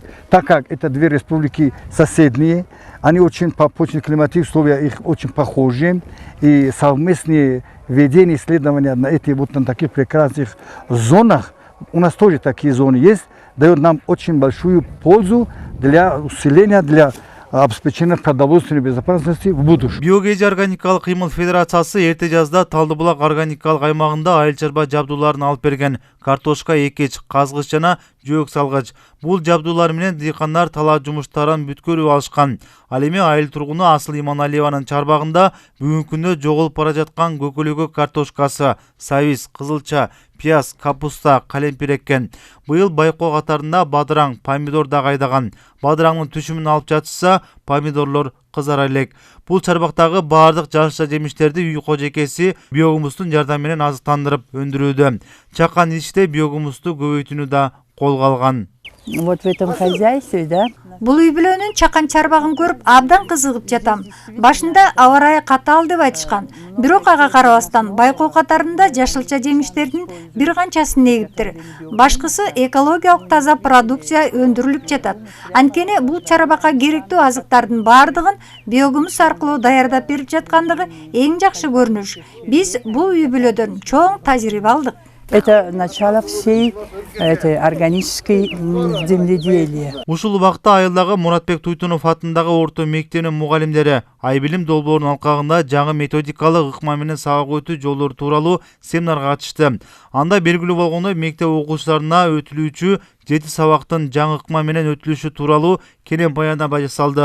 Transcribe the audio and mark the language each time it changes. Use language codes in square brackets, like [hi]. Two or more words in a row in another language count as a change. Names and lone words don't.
[ru] Так как это две республики соседние, они очень по климатическим условиям их очень похожи, и совместные ведение исследования на таких прекрасных зонах, у нас тоже такие зоны есть, дает нам очень большую пользу для усиления, для обеспечения продовольственной безопасности в будущем. [ky] Биокежи органикалык кыймыл федерациясы эрте жазда Талдыбулак органикалык аймагында айыл чарба жабдууларын алып берген. Картошка экич, казгыч жана жөөк салгыч. Бул жабдуулар менен дыйкандар талаа жумуштарын бүткөрүп алышкан. Ал эми айыл тургуну Асыл Иманалиеванын чарбагында бүгүнкү күндө жоголуп бара жаткан көкөлөгө картошкасы, сабиз, кызылча, пияз, капуста, калемпир эккен. Быйыл байкоо катарында бадыраң, помидор да айдаган. Бадыраңдын түшүмүн алып жатышса, помидорлор кызара элек. Бул чарбактагы баардык жашылча жемиштерди үй кожекеси биогумустун жардамы менен азыктандырып өндүрүүдө. Чакан иште биогумусту көбөйтүүнү да колго алган. [ru] вот в этом хозяйстве, да. [ky] Бул үй бүлөнүн чакан чарбагын көрүп абдан кызыгып жатам. Башында аба ырайы катаал деп айтышкан. Бирок ага карабастан байкоо катарында жашылча жемиштердин бир канчасын эгиптир. Башкысы экологиялык таза продукция өндүрүлүп жатат. Анткени бул чарбакка керектүү азыктардын баардыгын биогумус аркылуу даярдап берип жаткандыгы эң жакшы көрүнүш. Биз бул үй бүлөдөн чоң тажрыйба алдык. [ru] Это начало всей этой органической земледелия. [ky] Ушул убакта айылдагы Муратбек Туйтунов атындагы орто мектебинин мугалимдери Айбилим долбоорунун алкагында жаңы методикалык ыкма менен сабак өтүү жолдору тууралуу семинарга катышты. Анда белгилүү болгондой мектеп окуучуларына өтүлүүчү 7 сабактын жаңы ыкма менен өтүлүшү тууралуу кенен баяндама жасалды.